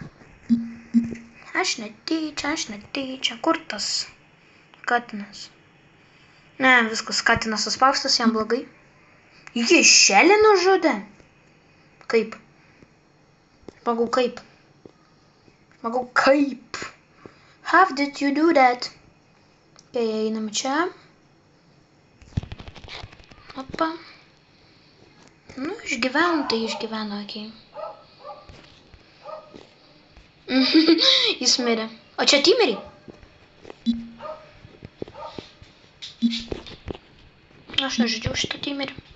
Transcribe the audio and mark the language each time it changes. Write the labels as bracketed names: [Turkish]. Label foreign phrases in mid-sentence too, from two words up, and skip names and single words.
[Lithuanian] Aš netyčia. Kur tas katinas? Ne, viskas, katinas suspaustas, jam blogai. Jį šelį nužudė? Kaip? Žmogau, kaip? Žmogau, kaip? [English] How did you do that? [Lithuanian] Tai einam čia. Opa. Nu, išgyveno, tai išgyveno, okei. Jis mirė. O čia Timerį? Aš nežaidžiau šitą Timerį.